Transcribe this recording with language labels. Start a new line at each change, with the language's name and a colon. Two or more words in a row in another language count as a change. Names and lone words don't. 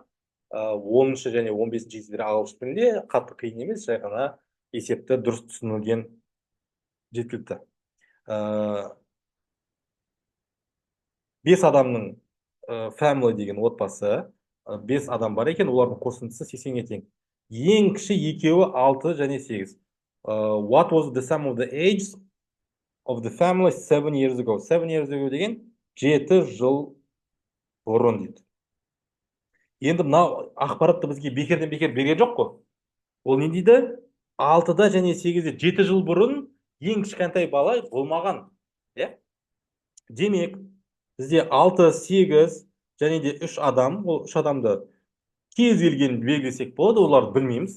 Kazakh: 10-шы және 15-ші есептер ағылшын тілінде, қатты қиын емес, жай ғана есепті дұрыс түсінілген жеткілікті. 5 адамның family деген отбасы, 5 адам бар екен, олардың қосындысы 80-ге тең. Ең кіші екеуі 6 және 8.
English: What was the sum of the age of the family 7 years ago? 7 years ago
Kazakh: деген 7 жыл бұрын дейді. Енді мынау ақпаратты бізге бекерден бекер берген жоқ қой. Ол не дейді? 6-да және 8-де 7 жыл бұрын ең кішкентай бала болмаған. Демек, бізде 6, 8 және де 3 адам, ол 3 адамды кез келген белгілесек болады, оларды білмейміз.